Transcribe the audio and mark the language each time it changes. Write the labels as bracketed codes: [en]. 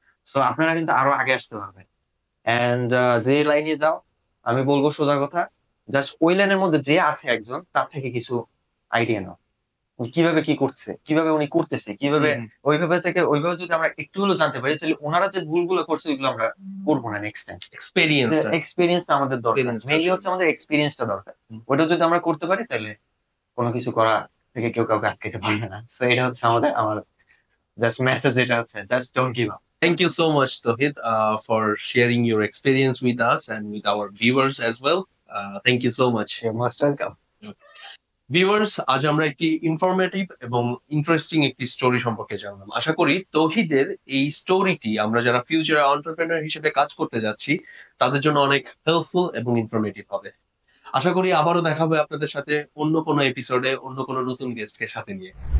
[bn] So আপনারা কিন্তু আরো আগে আসতে পারবেন। এন্ড যে লাইনে যাও, আমি বলবো সোজা কথা, জাস্ট ওই লাইনের মধ্যে যে আছে একজন, তার থেকে কিছু আইডিয়া নাও, যে কিভাবে কি করছে, কিভাবে উনি করতেছে, কিভাবে ওইভাবে যদি আমরা একটু হলেও জানতে পারি, তাহলে ওনারা যে ভুলগুলো করছে ওইগুলো আমরা করবো না নেক্সট টাইম। এক্সপেরিয়েন্সটা এক্সপিরিয়েন্সটা আমাদের দরকার, মেইনলি হচ্ছে আমাদের এক্সপিরিয়েন্সটা দরকার। ওটা যদি আমরা করতে পারি, তাহলে কোনো কিছু করা থেকে কেউ কাউকে আটকাতে পারবে না। সো এটা হচ্ছে আমার জাস্ট মেসেজ, এটা হচ্ছে [en] Just don't give up. Thank you so much, Tohid, for sharing your experience with us and with our viewers as well. Thank you so much. You're most welcome. [bn] Viewers, আজ আমরা একটি informative এবং interesting একটি story সম্পর্কে জানলাম। আশা করি তৌহিদের এই স্টোরিটি আমরা যারা ফিউচার এন্টারপ্রেনার হিসেবে কাজ করতে যাচ্ছি তাদের জন্য অনেক হেল্পফুল এবং ইনফরমেটিভ হবে। আশা করি আবারও দেখা হবে আপনাদের সাথে অন্য কোনো এপিসোডে অন্য কোনো নতুন গেস্টকে সাথে নিয়ে।